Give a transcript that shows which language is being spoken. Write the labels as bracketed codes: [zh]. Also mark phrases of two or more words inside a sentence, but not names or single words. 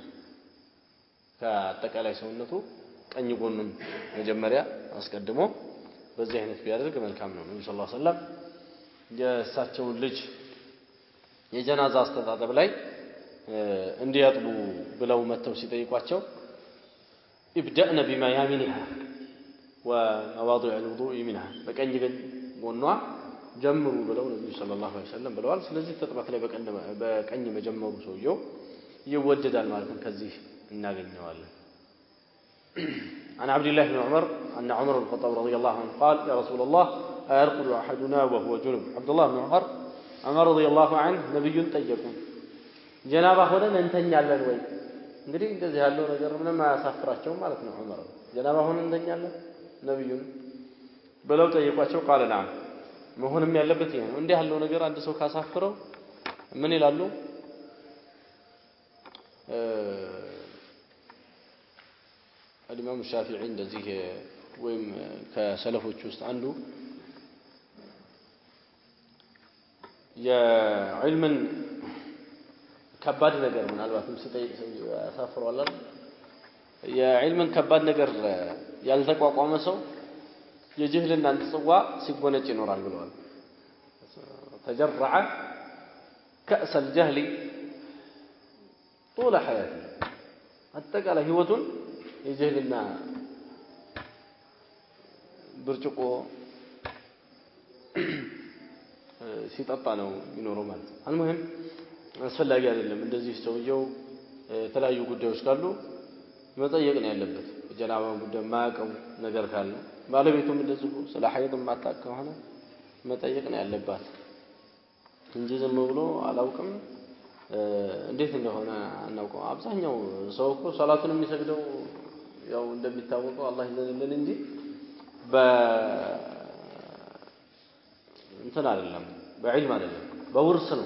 [am] ከአጠቃላይ ሰውነቱ ቀኝ ጎኑን መጀመሪያ አስቀድሞ በዚህ አይነት ቢያደርግ መልካም ነው ነብዩ [ar] صلى الله عليه وسلم [am] የእሳቸውን ልጅ የጀናዛ አስተጣጠብ ላይ እንዲያጥቡ ብለው መተው ሲጠይቋቸው [ar] ابدأنا بما يمينها ومواضع الوضوء منها [am] በቀኝ ጎኗ ጀምሩ ብለው ነብዩ [ar] صلى الله عليه وسلم [am] ብለዋል ስለዚህ ተጥባት ላይ በቀኝ መጀመሩ ሰውየው ይወደዳል ማለት ነው ከዚህ እናገኘዋለን [ar] عن عبد الله بن عمر أن عمر بن الخطاب رضي الله عنه قال يا رسول الله أيرقد أحدنا وهو جنب عبد الله بن عمر رضي الله عنه نبي [am] ጠየቁ ጀናባ ሆነን እንተኛለን ወይ እንግዲህ እንደዚህ ያለው ነገር ምንም አያሳፍራቸው ማለት ነው ዑመር ጀናባ ሆነን እንተኛለን ነብዩን ብለው ጠየቋቸው [ar] قال نعم [am] መሆንም ያለበት ይሄ ነው እንዲህ ያለው ነገር አንድ ሰው ካሳፍረው ምን ይላሉ الإمام الشافعي እንደዚህ ወይም ከሰለፎች ውስጥ አንዱ የዕልምን ከባድ ነገር ምናልባትም ሲጠይቅ ሰው ያሳፍረዋል የዕልምን ከባድ ነገር ያልተቋቋመ ሰው የጅህልናን ጽዋ ሲጎነጭ ይኖራል ብለዋል [ar] تجرع كأس الجهل طول حياته [am] አጠቃላይ ህይወቱን የጅህልና ብርጭቆ ሲጠጣ ነው የሚኖረው ማለት ነው አልሙሂም አስፈላጊ አይደለም እንደዚህ ሰውየው የተለያዩ ጉዳዮች ካሉ መጠየቅ ነው ያለበት ጀናባን ጉዳይ ማያውቀው ነገር ካለ ባለቤቱም እንደዚህ ስለ ሐይድ ማጣቅ ከሆነ መጠየቅ ነው ያለባት እንጂ ዝም ብሎ አላውቅም እንዴት እንደሆነ አናውቀው አብዛኛው ሰው እኮ ሶላቱን የሚሰግደው ያው እንደሚታወቀው አላህ ይዘንልን እንጂ እንትን አይደለም በዕልም አይደለም በውርስ